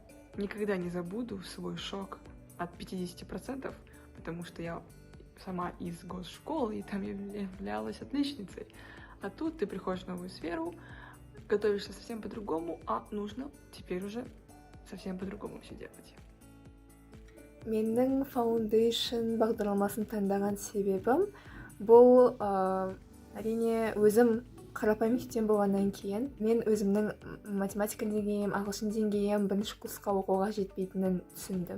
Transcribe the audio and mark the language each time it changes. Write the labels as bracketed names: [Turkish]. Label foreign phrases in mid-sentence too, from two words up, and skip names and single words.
[Russian] Никогда не забуду свой шок от 50%, потому что я сама из госшколы, и там я являлась отличницей. А тут ты приходишь в новую сферу, готовишься совсем по-другому, а нужно теперь уже совсем по-другому все делать. [Kazakh] Менің Foundation бағдарламасын таңдаған себебім, бұл әрине өзім қарапайым мектептен болғаннан кейін, мен өзімнің математика деңгейім, ағылшын деңгейім бірінші курсқа оқуға жетпейтінін түсіндім.